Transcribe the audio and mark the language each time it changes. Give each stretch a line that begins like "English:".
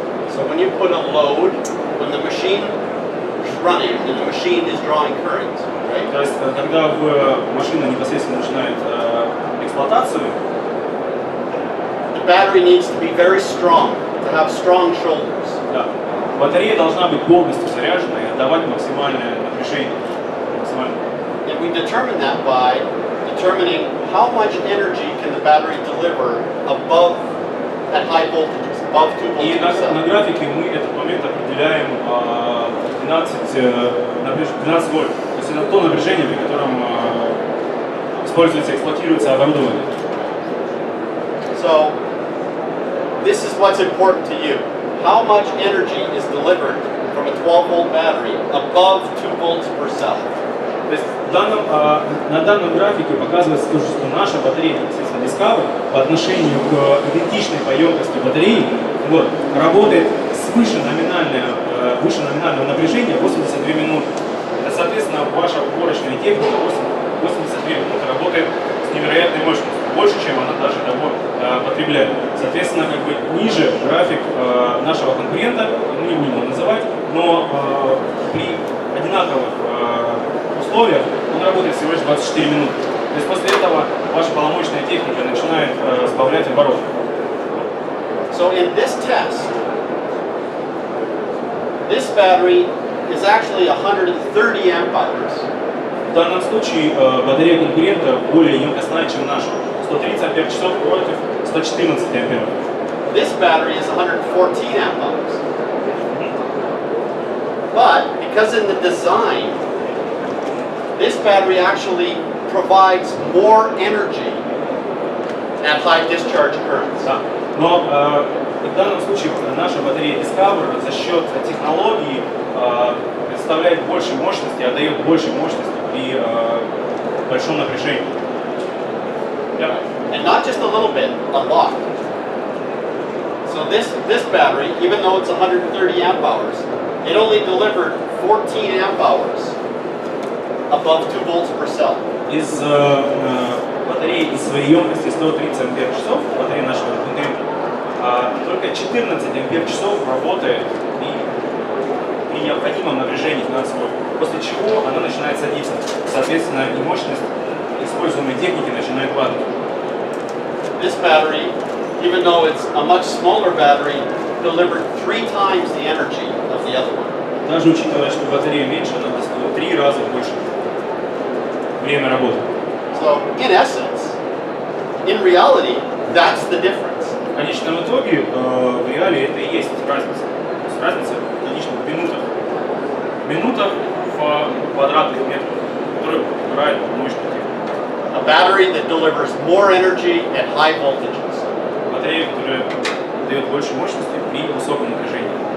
English: So when you put a load, when the machine is running and the machine is drawing current, right?
Russian: То есть, когда машина непосредственно начинает эксплуатацию,
English: the battery needs to be very strong, to have strong shoulders.
Russian: да, батарея должна быть полностью заряжена и отдавать максимальное напряжение.
English: And we determine that by determining how much energy can the battery deliver above at high voltages, above 2 volts
Russian: И
English: per cell.
Russian: на графике мы этот момент определяем 12 вольт. То есть это то напряжение, при котором используется, эксплуатируется оборудование.
English: So this is what's important to you. How much energy is delivered from a 12-volt battery above 2 volts per cell?
Russian: То есть на данном графике показывается то, что наша батарея, естественно, Discover, по отношению к идентичной по емкости батареи, вот, работает выше номинального напряжения 82 минуты. Это, соответственно, ваша уборочная техника 82 минуты работает с невероятной мощностью, больше, чем она даже того потребляет. Соответственно, как бы ниже график нашего конкурента, мы не будем его называть, но при одинаковых условиях он работает всего лишь 24 минуты. То есть после этого ваша полномочная техника начинает сбавлять обороты.
English: So in this test, this battery is actually 130 amp hours.
Russian: В данном случае батарея конкурента более емкостная, чем наша. 130 ампер часов против 114 ампер.
English: This battery is 114 amp hours. But because in the design, this battery actually provides more energy at high discharge currents.
Russian: Да. Но в данном случае наша батарея Discover за счет технологии представляет больше мощности, отдает больше мощности при большом напряжении.
English: Yeah. And not just a little bit, a lot. So this battery, even though it's 130 amp hours, it only delivered 14 amp hours above 2 volts per cell.
Russian: Из батареи из своей емкости 130 ампер часов, батареи нашего конкурента, только 14 ампер часов работает при необходимом напряжении 12 вольт, после чего она начинает садиться. Соответственно, и мощность используемой техники начинает падать.
English: This battery, even though it's a much smaller battery, delivered 3 times the energy of the other one.
Russian: Даже учитывая, что батарея меньше, она достигла 3 раза больше время работы.
English: So, in essence, in reality, that's the difference.
Russian: В конечном итоге, в реале это и есть разница. То есть разница, конечно, в минутах. В минутах в квадратных метрах, которые убирают мощную технику.
English: A battery that delivers more energy at high voltages.
Russian: Батарея, которая дает больше мощности при высоком напряжении.